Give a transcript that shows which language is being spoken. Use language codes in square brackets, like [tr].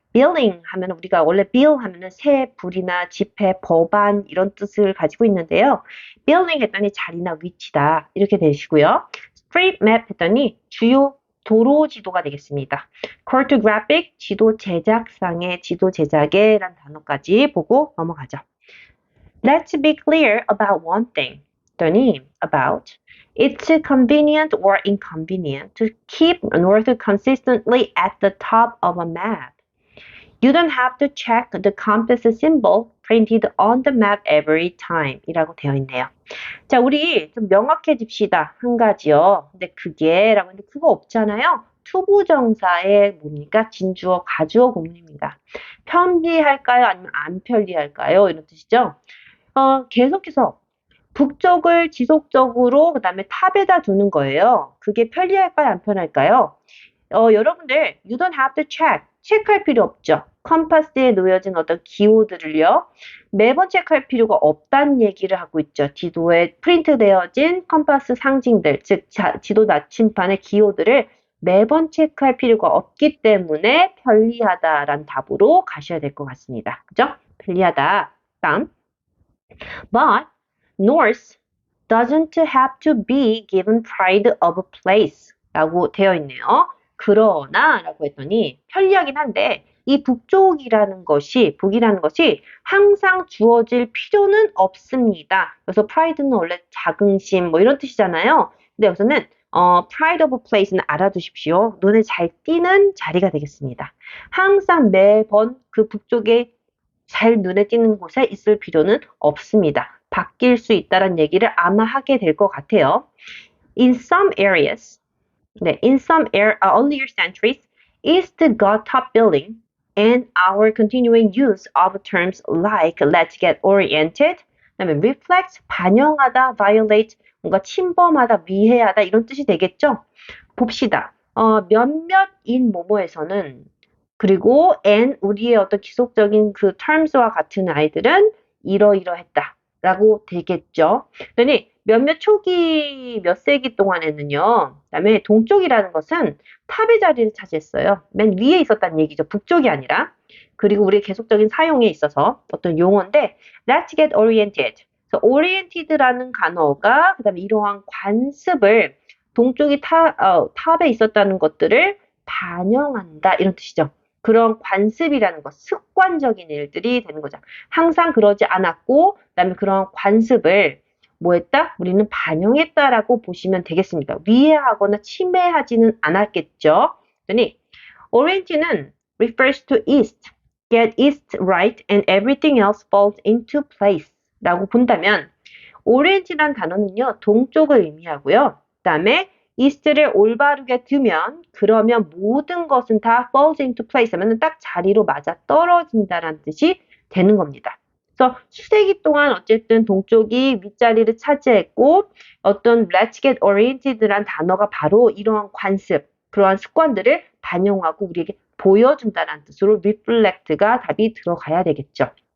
[ko] billing 하면 우리가 원래 bill 하면은 세, 불이나 지폐, 법안 이런 뜻을 가지고 있는데요. billing 했더니 자리나 위치다 이렇게 되시고요. street map 했더니 주요 도로 지도가 되겠습니다. cartographic 지도 제작상의 지도 제작에란 단어까지 보고 넘어가죠. [en] Let's be clear about one thing. [ko] 더니 [en] about it's convenient or inconvenient to keep north consistently at the top of a map. You don't have to check the compass symbol printed on the map every time [ko] 이라고 되어 있네요. 자, 우리 좀 명확해집시다. 한 가지요. 근데 그게 라고 했는데 그거 없잖아요. 투부정사의 뭡니까? 진주어, 가주어 구문입니다. 편리할까요? 아니면 안 편리할까요? 이런 뜻이죠. 계속해서 북쪽을 지속적으로 그다음에 탑에다 두는 거예요. 그게 편리할까요? 안 편할까요? 여러분들 [en] you don't have to check. [ko] 체크할 필요 없죠. 컴파스에 놓여진 어떤 기호들을요. 매번 체크할 필요가 없다는 얘기를 하고 있죠. 지도에 프린트되어진 컴파스 상징들, 즉 지도 나침판의 기호들을 매번 체크할 필요가 없기 때문에 편리하다라는 답으로 가셔야 될 것 같습니다. 그죠? 편리하다. 다음. [en] But Norse doesn't have to be given pride of place [ko] 라고 되어 있네요. 그러나 라고 했더니 편리하긴 한데 이 북이라는 것이 항상 주어질 필요는 없습니다. 그래서 pride는 원래 자긍심 뭐 이런 뜻이잖아요. 근데 여기서는 [en] pride of place [ko] 는 알아두십시오. 눈에 잘 띄는 자리가 되겠습니다. 항상 매번 그 북쪽에 잘 눈에 띄는 곳에 있을 필요는 없습니다. 바뀔 수 있다는 얘기를 아마 하게 될 것 같아요. [en] In some areas, in some earlier centuries, East got top billing and our continuing use of terms like let's get oriented, [ko] 그다음에 [en] reflect, [ko] 반영하다, [en] violate, [ko] 뭔가 침범하다, 위해하다 이런 뜻이 되겠죠? 봅시다. 몇몇인 뭐뭐에서는 그리고 and 우리의 어떤 지속적인 그 terms와 같은 아이들은 이러이러했다 라고 되겠죠. 그러니 몇몇 초기 몇 세기 동안에는요. 그다음에 동쪽이라는 것은 탑의 자리를 차지했어요. 맨 위에 있었다는 얘기죠. 북쪽이 아니라. 그리고 우리의 계속적인 사용에 있어서 어떤 용어인데 [en] let's get oriented. [ko] 그래서 oriented라는 단어가 그다음에 이러한 관습을 동쪽이 탑에 있었다는 것들을 반영한다 이런 뜻이죠. 그런 관습이라는 것, 습관적인 일들이 되는 거죠. 항상 그러지 않았고, 그다음에 그런 관습을 뭐 했다? 우리는 반영했다라고 보시면 되겠습니다. 위해하거나 침해하지는 않았겠죠. 그러니 [en] orient는 refers to east, get east right and everything else falls into place [ko] 라고 본다면 orient란 단어는요, 동쪽을 의미하고요. 그 다음에 east를 올바르게 두면 그러면 모든 것은 다 [en] falls into place [ko] 하면 딱 자리로 맞아 떨어진다라는 뜻이 되는 겁니다. 그래서 수세기 동안 어쨌든 동쪽이 윗자리를 차지했고 어떤 [en] let's get oriented [ko] 란 단어가 바로 이러한 관습, 그러한 습관들을 반영하고 우리에게 보여준다는 뜻으로 reflect가 답이 들어가야 되겠죠.